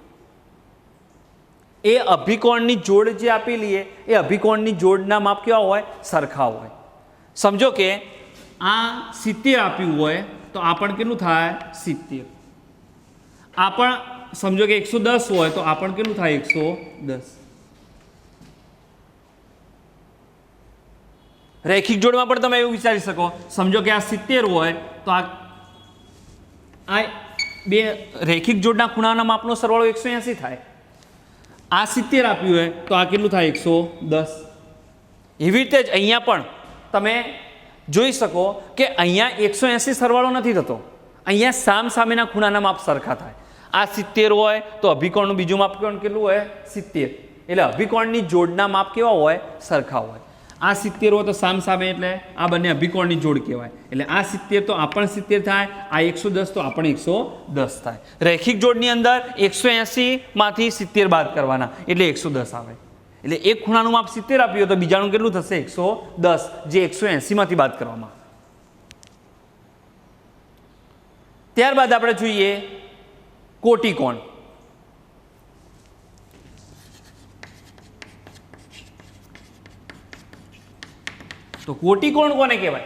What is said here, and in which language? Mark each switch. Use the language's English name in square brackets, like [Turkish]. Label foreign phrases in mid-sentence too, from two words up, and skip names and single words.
[Gujarati] એ અભિકોણની જોડ જે આપેલી છે એ અભિકોણની જોડના માપ કેવા હોય? સરખા હોય। સમજો કે આ 70 આપ્યું હોય તો આ પણ કેટલું થાય? 70। આ પણ સમજો કે 110 હોય તો આ પણ કેટલું થાય? 110। રૈખિક જોડમાં પણ તમે એવું વિચારી શકો, સમજો કે આ 70 હોય તો આ બે રૈખિક જોડના ખૂણાના માપનો સરવાળો 180 થાય। આ 70 આપ્યું હોય તો આ કેટલું થાય? 110। એવી રીતે જ અહીંયા પણ તમે જોઈ શકો કે અહીંયા 180 સરવાળો નથી થતો, અહીંયા સામસામેના ખૂણાના માપ સરખા થાય। આ 70 હોય તો અભિકોણનું બીજું માપ કેટલું હોય? 70। એટલે અભિકોણની જોડના માપ કેવા હોય? સરખા હોય। આ 70 હો તો સામસામે એટલે આ બંને અભિકોણની જોડ કહેવાય। એટલે આ 70 તો આ પણ 70 થાય, આ 110 તો આ પણ 110 થાય। રૈખિક જોડની અંદર 180 માંથી 70 બાદ કરવાના એટલે 110 આવે। એટલે એક ખૂણાનું માપ 70 આપ્યું તો બીજાનું કેટલું થશે? 110, જે 180 માંથી બાદ કરવામાં। ત્યારબાદ આપણે જોઈએ કોટિકોણ। તો કોટિકોણ કોને કહેવાય?